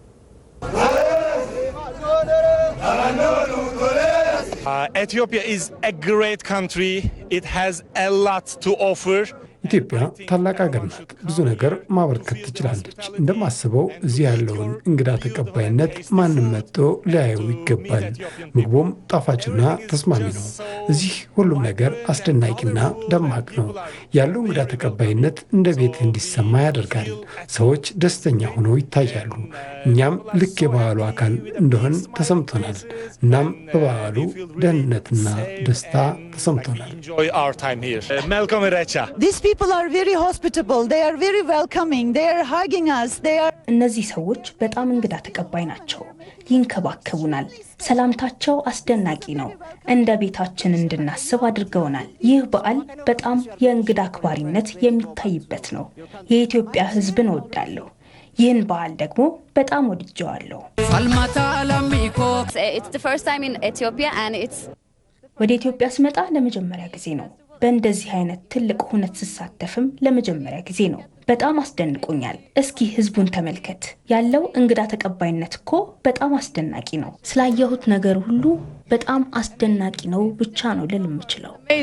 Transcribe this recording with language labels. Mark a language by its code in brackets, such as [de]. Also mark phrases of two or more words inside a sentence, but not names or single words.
[en] Ethiopia is a great country. It has a lot to offer. [am] ኢትዮጵያ ታላቅ ሀገር ናት። ብዙ ነገር ማበርከት ትችላለች። እንደማስበው እዚህ ያለውን እንግዳ ተቀባይነት ማንም መጥቶ ሊያየው ይገባል። ምግቡም ጣፋጭና ተስማሚ ነው። እዚህ ሁሉም ነገር አስደናቂና ደማቅ ነው። ያለው እንግዳ ተቀባይነት እንደ ቤት እንዲሰማ ያደርጋል። ሰዎች ደስተኛ ሆነው ይታያሉ። እኛም ልክ የበዓሉ አካል እንደሆን ተሰምቶናል። እናም በበዓሉ ደህንነትና ደስታ ተሰምቶናል። [en] Welcome Irecha. People are very hospitable. They are very welcoming. They are hugging us. They are [am] እነዚህ ሰዎች በጣም እንግዳ ተቀባይ ናቸው። ይንከባከቡናል። ሰላምታቸው አስደናቂ ነው። እንደ ቤታችን እንድናስብ አድርገውናል። ይህ በዓል በጣም የእንግዳ አክባሪነት የሚታይበት ነው። የኢትዮጵያ ሕዝብን እወዳለሁ። ይህን በዓል ደግሞ በጣም ወድጀዋለሁ። [en] It's the first time in Ethiopia and it's [am] ወደ ኢትዮጵያ ስመጣ ለመጀመሪያ ጊዜ ነው። በእንደዚህ አይነት ትልቅ ሁነት ስሳተፍም ለመጀመሪያ ጊዜ ነው። በጣም አስደንቆኛል። እስኪ ህዝቡን ተመልከት። ያለው እንግዳ ተቀባይነት እኮ በጣም አስደናቂ ነው። ስላየሁት ነገር ሁሉ በጣም አስደናቂ ነው ብቻ ነው ልል የምችለው።